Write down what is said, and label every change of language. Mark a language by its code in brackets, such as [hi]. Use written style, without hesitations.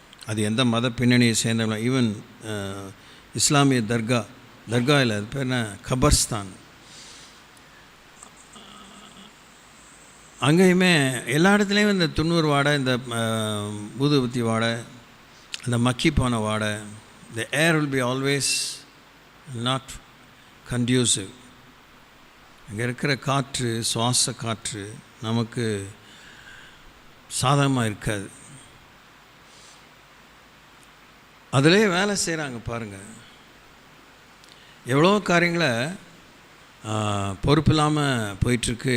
[ta] அது எந்த மத பின்னணியை சேர்ந்தவங்க, ஈவன் இஸ்லாமிய தர்கா இல்லை, அது பேர் என்ன, கபர்ஸ்தான், அங்கேயுமே எல்லா இடத்துலையும் இந்த துண்ணூறு வாடை, இந்த ஊதுபத்தி வாடை, அந்த மக்கி போன வாடை. [en] the air will be always not conducive. [ta] அங்கே இருக்கிற காற்று, சுவாச காற்று நமக்கு சாதகமாக இருக்காது. அதிலே வேலை செய்கிறாங்க பாருங்கள். எவ்வளோ காரியங்களை பொறுப்பு இல்லாமல் போயிட்டுருக்கு.